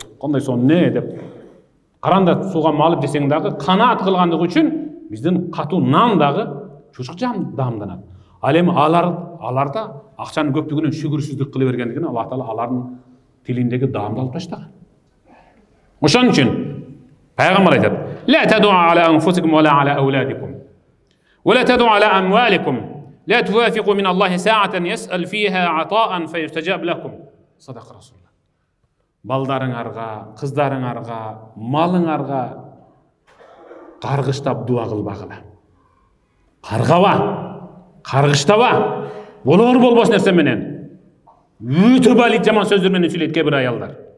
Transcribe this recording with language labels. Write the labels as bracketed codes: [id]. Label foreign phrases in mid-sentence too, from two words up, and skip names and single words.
[ky] Кандай сон не деп каранда сууга малып жесең дагы канаат кылгандыгы үчүн биздин катун нан дагы чучук даамданат. Ал эми аларда акчанын көптүгүнөн шүгүрсүздүк кыла бергендигин Аллах Таала алардын тилиндеги даамды алып таштаган. Ошон үчүн пайгамбар айтат: [ar] "لا تدعوا على أنفسكم ولا على أولادكم. ولا تدعوا على أموالكم. لا توافقوا من الله ساعة يسأل فيها عطاء فيستجاب لكم." صدق رسول الله. [ky] Балдарыңарга, кыздарыңарга, малыңарга каргыштап дуа кылбагыла. Каргыштаба. Болор болбос нерсе менен. Өтө балит жаман сөздөр менен сүйлөйт кээ бир аялдар.